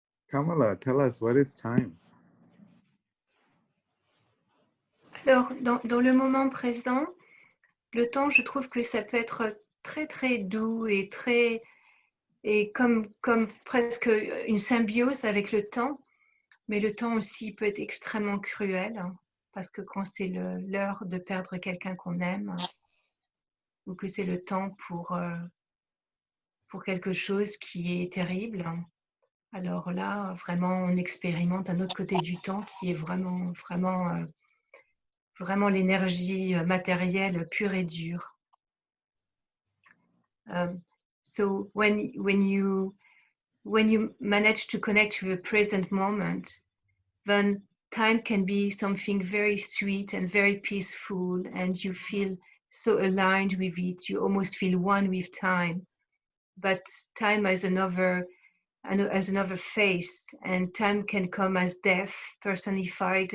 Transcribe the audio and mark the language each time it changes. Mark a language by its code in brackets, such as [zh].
[en] Kamala, tell us, what is time? [fr] Alors, dans le moment présent, le temps, je trouve que ça peut être très, très doux et très... et comme presque une symbiose avec le temps, mais le temps aussi peut être extrêmement cruel, hein, parce que quand c'est l'heure de perdre quelqu'un qu'on aime, ou que c'est le temps pour quelque chose qui est terrible, alors là, vraiment, on expérimente un autre côté du temps qui est vraiment, vraiment, vraiment l'énergie matérielle pure et dure. [en] So when you manage to connect to the present moment, then time can be something very sweet and very peaceful, and you feel so aligned with it. You almost feel one with time. But time has another face, and time can come as death personified.